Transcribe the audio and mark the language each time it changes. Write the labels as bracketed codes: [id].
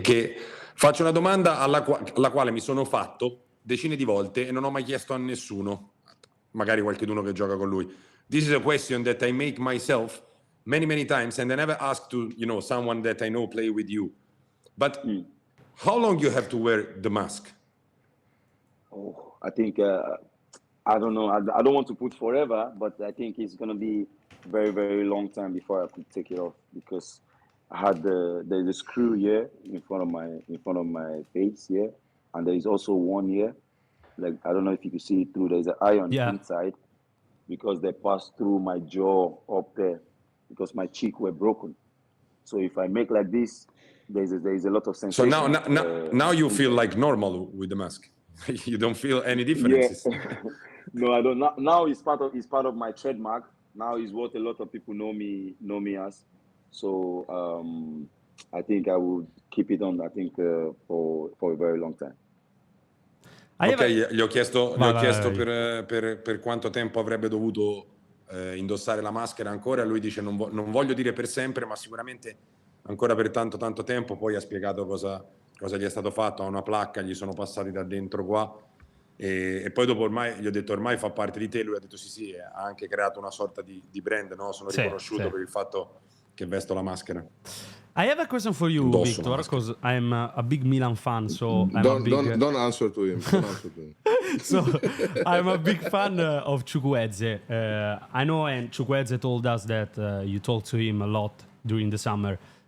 [it] che faccio una domanda alla quale mi sono fatto decine di volte e non ho mai chiesto a nessuno, magari qualcuno che gioca con lui. [en] This is a question that I make myself many times, and I never ask to someone that I know play with you. But how long you have to wear the mask? Oh, I think I don't know. I don't want to put forever, but I think it's gonna be very, very long time before I could take it off, because I had there's a screw here in front of my face here, and there is also one here. Like, I don't know if you can see it through. There's an iron inside, because they passed through my jaw up there, because my cheek were broken. So if I make like this, there's a lot of sensation. So now you feel like normal with the mask. You don't feel any differences. Yeah. No, I don't. Now it's part of my trademark. Now is what a lot of people know me as. So I think I would keep it on. I think for a very long time. [it] Ok, gli ho chiesto Vai. per quanto tempo avrebbe dovuto indossare la maschera ancora. Lui dice non voglio dire per sempre, ma sicuramente ancora per tanto tempo. Poi ha spiegato cosa gli è stato fatto. Ha una placca, gli sono passati da dentro qua, e poi dopo ormai gli ho detto ormai fa parte di te. Lui ha detto sì, ha anche creato una sorta di brand, no? Sono riconosciuto per il fatto che vesto la maschera. [en] I have a question for you, Victor, because I'm a big Milan fan, so Don't answer to him. Don't answer to him. So I'm a big fan of Chukwueze. I know, and Chukwueze told us that you talked to him a lot during the summer.